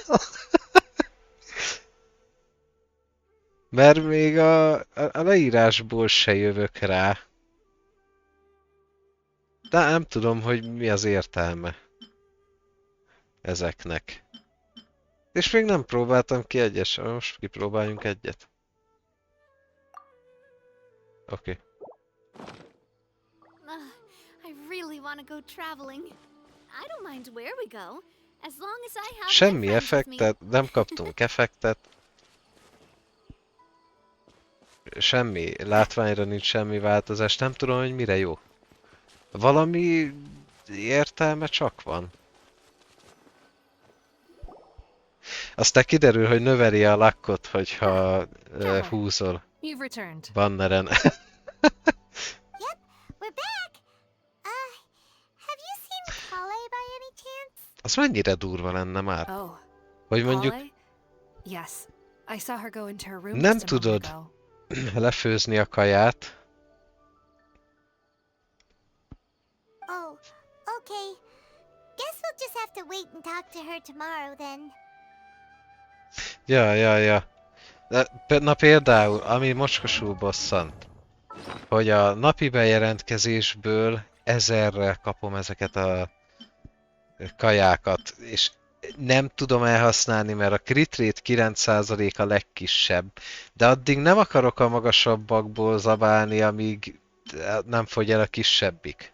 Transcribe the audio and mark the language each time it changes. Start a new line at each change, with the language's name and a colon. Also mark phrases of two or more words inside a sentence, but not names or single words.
Hungarian: Mert még a leírásból se jövök rá. De nem tudom, hogy mi az értelme ezeknek. És még nem próbáltam ki egyet sem, most kipróbáljunk egyet. Oké.
English: I really want to go traveling. I don't mind where we go, as long as I have my
Hungarian: Semmi
English: friends with me.
Hungarian: effektet, nem kaptunk effektet. Semmi, látványra nincs semmi változás, nem tudom, hogy mire jó. Valami értelme csak van. Aztán kiderül, hogy növeli a lakkot, hogyha húzol
English: You've returned.
Hungarian: banneren.
English: Yep, we're back. Have you seen Kale by any chance?
Hungarian: Az mennyire durva lenne már?
English: Oh,
Hungarian: Hogy mondjuk
English: Kale? Yes, I saw her go into her room
Hungarian: Nem
English: just a moment
Hungarian: tudod.
English: ago.
Hungarian: lefőzni a kaját.
English: Oh, okay. Guess we'll just have to wait and talk to her tomorrow then.
Hungarian: Ja. Na például, ami mocskosul bosszant, hogy a napi bejelentkezésből 1000-rel kapom ezeket a kajákat, és nem tudom elhasználni, mert a
English: crit rate
Hungarian: 9% a legkisebb, de addig nem akarok a magasabbakból zabálni, amíg nem fogy el a kisebbik.